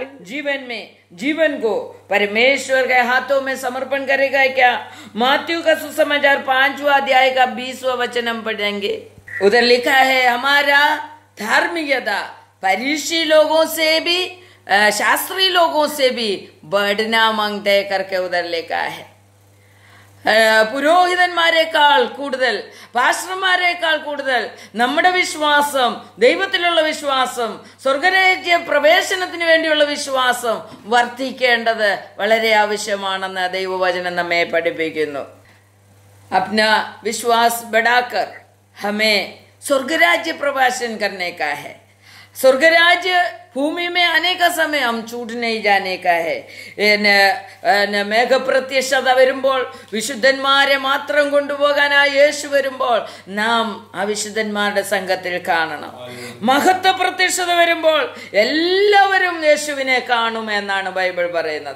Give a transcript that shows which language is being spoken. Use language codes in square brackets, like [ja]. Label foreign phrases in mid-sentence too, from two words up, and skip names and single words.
[hi] जीवन को परमेश्वर के हाथों में समर्पण करेगा क्या? मत्ती का सुसमाचार 5वां अध्याय का 20वां वचन हम पढ़ेंगे। उधर लिखा है, हमारा धार्मिकता फरीसी लोगों से भी, शास्त्री लोगों से भी बढ़ना मांगते करके उधर लिखा है। [ml] പുരോഹിതന്മാരെക്കാൾ കൂടുതൽ, പാസ്റ്റർമാരെക്കാൾ കൂടുതൽ നമ്മുടെ വിശ്വാസം, ദൈവത്തിലുള്ള വിശ്വാസം, സ്വർഗരാജ്യ പ്രവേശനത്തിന് വേണ്ടിയുള്ള വിശ്വാസം വർദ്ധിക്കേണ്ടത് വളരെ ആവശ്യമാണെന്ന് ദൈവവചനം നമ്മെ പഠിപ്പിക്കുന്നു. [hi] अपना विश्वास बढ़ाकर हमें स्वर्गराज्य प्रवेशन करने का है। स्वर्गराज्य भूमि में आने का समय हम छूट नहीं जाने का है. [ml] മേഘപ്രത്യക്ഷത വരുമ്പോൾ, വിശുദ്ധന്മാരെ മാത്രം കൊണ്ടുപോകാനായി യേശു വരുമ്പോൾ നാം ആ വിശുദ്ധന്മാരുടെ സംഘത്തിൽ കാണണം. മഹത്വ പ്രത്യക്ഷത വരുമ്പോൾ എല്ലാവരും യേശുവിനെ കാണും എന്നാണ് ബൈബിൾ പറയുന്നത്.